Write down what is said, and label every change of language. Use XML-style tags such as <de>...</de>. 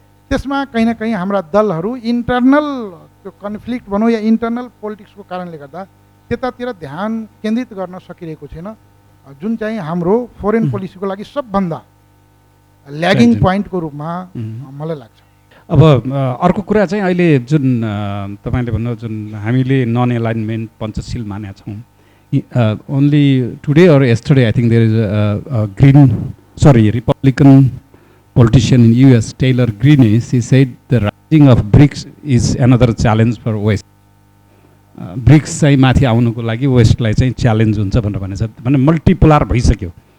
<ne>त्यसमा कहीँ न कहीँ हाम्रा दलहरू इन्टरनल त्यो कन्फ्लिक्ट भनौँ या इन्टरनल पोलिटिक्सको कारणले गर्दा त्यतातिर ध्यान केन्द्रित गर्न सकिरहेको छैन, जुन चाहिँ हाम्रो फोरेन पोलिसीको लागि सबभन्दा ल्यागिङ पोइन्टको रूपमा मलाई लाग्छ। अब अर्को कुरा चाहिँ अहिले जुन तपाईँले भन्नु जुन हामीले नन एलाइनमेन्ट पञ्चशील मानेका छौँ,</ne> <en>only today or yesterday I think there is a Republican politician in US, Taylor Greene, he said the rising of BRICS is another challenge for West.</en> <ne>BRICS चाहिँ माथि आउनुको लागि वेस्टलाई चाहिँ च्यालेन्ज हुन्छ भनेर भनेछ, भने मल्टिपोलार भइसक्यो।</ne>